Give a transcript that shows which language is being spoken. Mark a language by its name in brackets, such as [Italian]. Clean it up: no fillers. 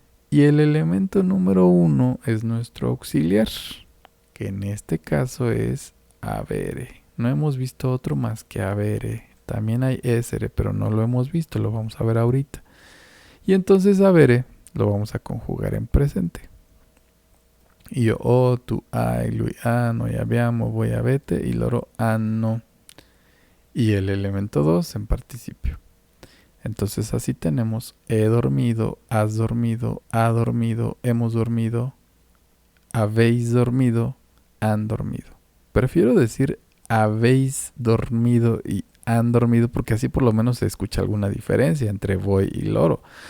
[Spanish] Y el elemento número 1 es nuestro auxiliar, que en este caso es avere. No hemos visto otro más que avere. También hay essere, pero no lo hemos visto, lo vamos a ver ahorita. Y entonces avere lo vamos a conjugar en presente. [Italian] Io ho, tu hai, lui ha, noi abbiamo, voi avete y loro hanno. [Spanish] Y el elemento 2 en participio. Entonces así tenemos he dormido, has dormido, ha dormido, hemos dormido, habéis dormido, han dormido. Prefiero decir habéis dormido y han dormido porque así por lo menos se escucha alguna diferencia entre voi y loro.